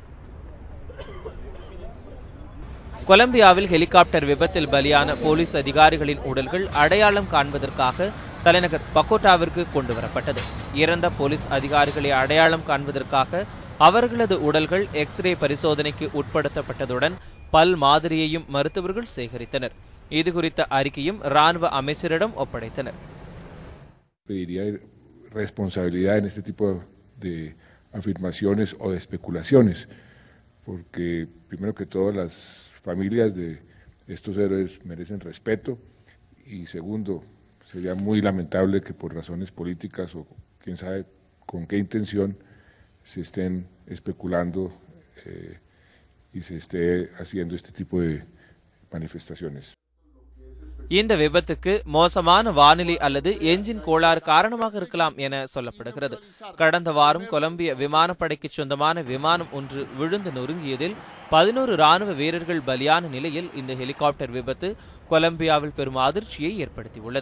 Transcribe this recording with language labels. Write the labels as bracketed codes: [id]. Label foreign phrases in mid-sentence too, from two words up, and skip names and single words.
[ta] கொலம்பியாவில் ஹெலிகாப்டர் விபத்தில் பலியான போலீஸ் அதிகாரிகளின் உடல்கள் அடையாளம் காண்பதற்காக தலைநகர் பகோட்டாவிற்கு கொண்டுவரப்பட்டது. இறந்த போலீஸ் அதிகாரிகளை அடையாளம் காண்பதற்காக அவர்களது உடல்கள் எக்ஸ்ரே பரிசோதனைக்கு உட்படுத்தப்பட்டதுடன் பல் மாதிரியையும் மருத்துவர்கள் சேகரித்தனர். இதுகுறித்த அறிக்கையும் ராணுவ அமைச்சரிடம் ஒப்படைத்தனர். [es] Pediría responsabilidad en este tipo de afirmaciones o de especulaciones, porque primero que todo las familias de estos héroes merecen respeto y segundo, sería muy lamentable que por razones políticas o quién sabe con qué intención se estén especulando y se esté haciendo este tipo de manifestaciones. [ta] இந்த விபத்துக்கு மோசமான வானிலை அல்லது என்ஜின் கோளாறு காரணமாக இருக்கலாம் என சொல்லப்படுகிறது. கடந்த வாரம் கொலம்பிய விமானப்படைக்கு சொந்தமான விமானம் ஒன்று விழுந்து நொறுங்கியதில் 11 ராணுவ வீரர்கள் பலியான நிலையில் இந்த ஹெலிகாப்டர் விபத்து கொலம்பியாவில் பெரும் அதிர்ச்சியை ஏற்படுத்தியுள்ளது.